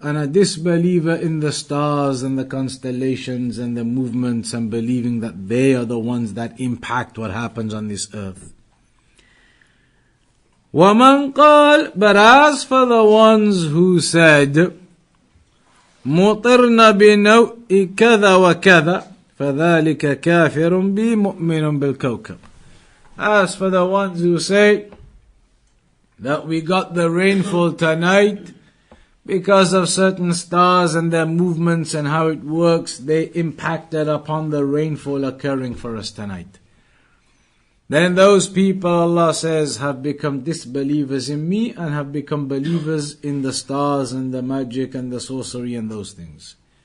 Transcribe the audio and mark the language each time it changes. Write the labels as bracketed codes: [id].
[en] And a disbeliever in the stars and the constellations and the movements, and believing that they are the ones that impact what happens on this earth. [ar] وَمَنْ قَالَ. [en] But as for the ones who said, [ar] مطرنا بنوء كذا وكذا فذلك كافر بي مؤمن بالكوكب. [en] As for the ones who say that we got the rainfall tonight because of certain stars and their movements and how it works, they impacted upon the rainfall occurring for us tonight. Then those people, Allah says, have become disbelievers in me and have become believers in the stars and the magic and the sorcery and those things.